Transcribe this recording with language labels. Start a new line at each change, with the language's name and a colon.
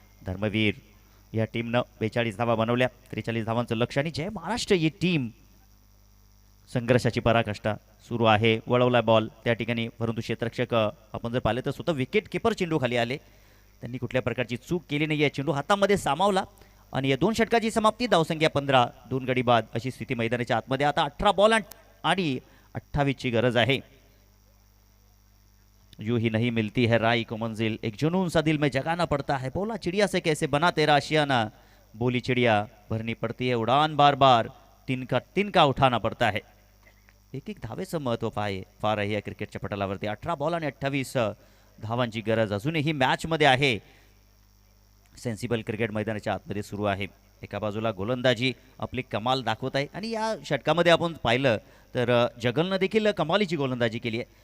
Marathi: धर्मवीर या टीमनं 42 धावा बनवल्या, 43 धावांचं लक्ष आणि जय महाराष्ट्र ही टीम संघर्षाची पराकाष्ठा सुरू आहे. वळवला बॉल त्या ठिकाणी, परंतु क्षेत्ररक्षक आपण जर पाहिले तर स्वतः विकेट किपर चेंडू खाली आले. त्यांनी कुठल्या प्रकारची चूक केली नाही आहे. चेंडू हातामध्ये सामावला आणि या 2 षटकाची समाप्ती. धावसंख्या 15, 2 गडी बाद अशी स्थिती मैदानाच्या आतमध्ये. आता 18 बॉल आणि 28 ची गरज आहे.
Hindi: यूं ही नहीं मिलती है राई को मंजिल, एक जुनून सा दिल में जगाना पड़ता है, बोला चिड़िया से कैसे बना तेरा आशियाना, बोली चिड़िया भरनी पड़ती है उड़ान बार बार, तिनका उठाना पड़ता है.
Marathi: एक धावेचं महत्व फार आहे या क्रिकेटच्या पटलावरती. 18 बॉल आणि 28 धावांची गरज अजूनही मॅचमध्ये आहे. सेन्सिबल क्रिकेट मैदानाच्या आतमध्ये सुरू आहे. एका बाजूला गोलंदाजी आपली कमाल दाखवत आहे आणि या षटकामध्ये आपण पाहिलं तर जगलनं देखील कमालीची गोलंदाजी केली आहे.